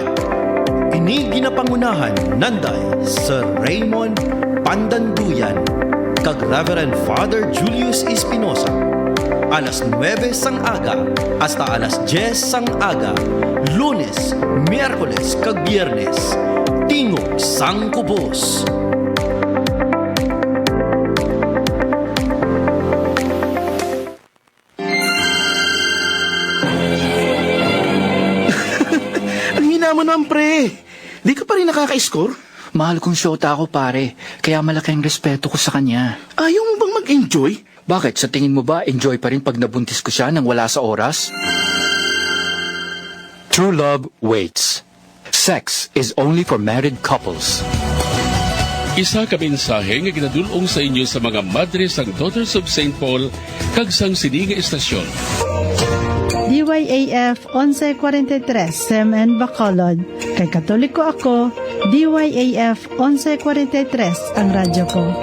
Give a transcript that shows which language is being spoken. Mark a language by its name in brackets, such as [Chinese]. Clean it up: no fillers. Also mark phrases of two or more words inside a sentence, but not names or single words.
[Hiligaynon] Ini ginapangunahan nanday Sir Raymond Pandanduyan kag Reverend Father Julius Espinosa. Alas 9 sang aga hasta alas 10 sang aga, Lunes, Miyerkules kag Biyernes. Tingog sang kubos. [Filipino] Mo naman, pre. Di ka pa rin nakaka-score? Mahal kong syota ako, pare. Kaya malaki ang respeto ko sa kanya. Ayaw mo bang mag-enjoy? Bakit? Sa tingin mo ba, enjoy pa rin pag nabuntis ko siya nang wala sa oras? [English] True love waits. Sex is only for married couples. [Hiligaynon] Isa ka mensahe nga ginadulong sa inyo sa mga madre sang Daughters of St. Paul kag sang sini nga estasyon. DYAF 1143 Semen Bacolod. Kay Katoliko ako, DYAF 1143 ang radyo ko.